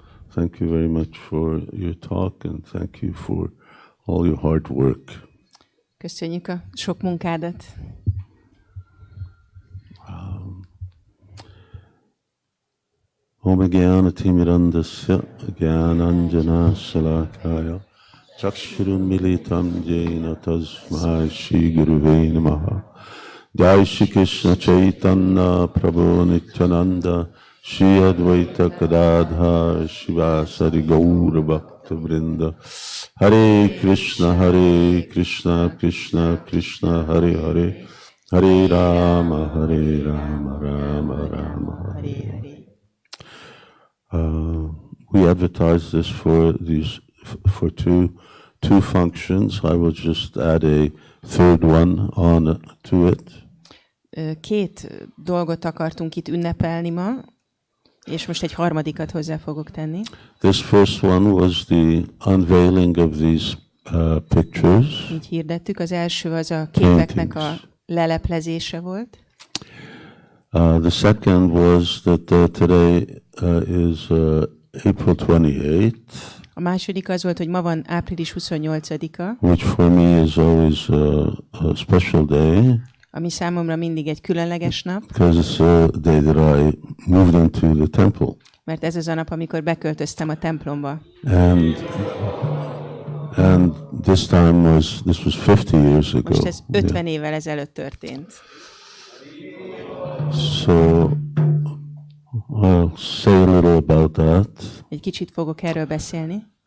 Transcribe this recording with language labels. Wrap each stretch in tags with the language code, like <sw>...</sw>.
<en>Thank you very much for your talk and thank you for all your hard work.</en> <hu>Köszönjük a sok munkádat.</hu> <sa>Om Gyana Timirandasya Gyananjana Salakaya Chakshurun Militam Jena Tasmai Shri Guruve Namaha. Jai Shri Krishna Chaitanya Prabhu Nityananda Shri Advaita Gadadhar Shivasari Gaura Bhakta Vrinda Hare Krishna Krishna Krishna Hare Hare Hare Rama Rama Rama Hare.</sa> <en>We advertise this for two functions. I will just add a third one on to it.</en> <hu>két dolgot akartunk itt ünnepelni ma, és most egy harmadikat hozzá fogok tenni.</hu> <en>This first one was the unveiling of these pictures.</en> <hu>Így hirdettük. Az első az a képeknek a leleplezése volt.</hu> <en>The second was that today is April 28th.</en> <hu>A második az volt, hogy ma van április 28-a,</hu> <en>which for me is always a special day,</en> <hu>ami számomra mindig egy különleges nap,</hu> <en>because it's a day that I moved into the temple.</en> <hu>mert ez az a nap, amikor beköltöztem a templomba.</hu> <en>And this was 50 years ago.</en> <hu>Most ez 50 évvel ezelőtt történt.</hu> <en>So I'll say a little about that.</en> <hu>Egy kicsit fogok erről beszélni.</hu>